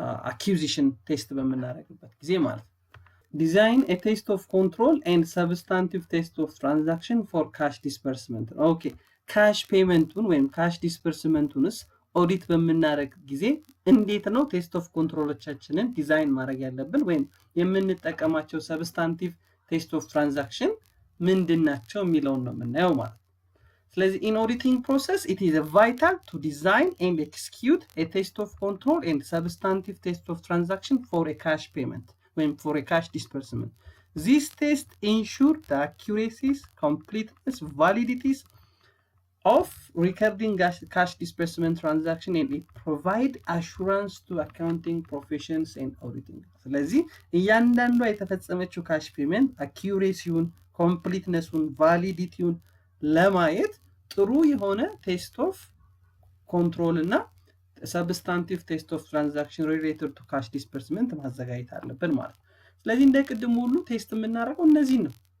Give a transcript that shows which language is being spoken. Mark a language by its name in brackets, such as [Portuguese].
[Amharic] አኪውዚሽን ቴስት በምናደርግበት ጊዜ ማለት ነው። [English] ዲዛይን ኤ ቴስት ኦፍ ኮንትሮል ኤንድ ሰብስታንቲቭ ቴስት ኦፍ ትራንዛክሽን ፎር ካሽ ዲስፐርስመንት። [Amharic] ኦኬ ካሽ ፔመንቱን ወይም ካሽ ዲስፐርስመንቱንስ ኦዲት በምናደርግ ጊዜ እንዴት ነው ቴስት ኦፍ ኮንትሮሎቻችንን ዲዛይን ማድረግ ያለብን ወይም የምንጠቀማቸው ሰብስታንቲቭ ቴስት ኦፍ ትራንዛክሽን ምንድን ናቸው የሚለውን ነው የምናየው ማለት ነው። ስለዚህ [English] in auditing process it is vital to design and execute a test of control and substantive test of transaction for a cash payment when for a cash disbursement. These tests ensure the accuracies, completeness, validities of recording cash disbursement transaction and it provide assurance to accounting professions and auditing. [Amharic] ስለዚህ እያንዳንዷ የተፈጸመችው ካሽ ፔመንት አኪዩሬሲውን፣ ኮምፕሊትነሱን፣ ቫሊዲቲውን ለማየት ጥሩ የሆነ ቴስት ኦፍ ኮንትሮል እና ሰብስታንቲቭ ቴስት ኦፍ ትራንዛክሽን ሪሌትድ ቱ ካሽ ዲስፐርስመንት ማዘጋጀት አለብን ማለት ነው። ስለዚህ እንደ ቅድም ሁሉ ቴስት የምናደርገው እነዚህ ነው።